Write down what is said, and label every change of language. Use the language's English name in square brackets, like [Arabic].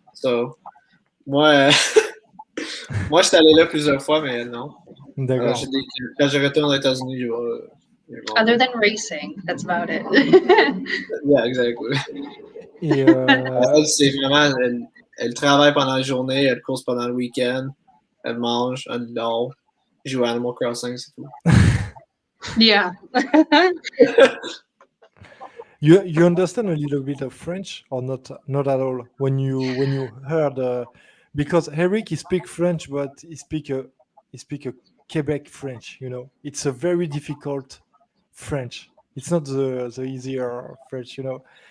[French] So, moi, moi, je suis allé là plusieurs fois, mais elle, non. D'accord. Quand je retourne aux États-Unis, je vais. [English] Other than racing, that's about it. Yeah, exactly. [French] Et Elle, c'est vraiment, elle travaille pendant la journée, elle course pendant le week-end, elle mange, elle dort, elle joue à Animal Crossing, c'est tout. [English] Yeah. You understand a little bit of French or not at all when you heard because Eric he speak French but he speak a Quebec French, you know. It's a very difficult French. It's not the easier French, you know.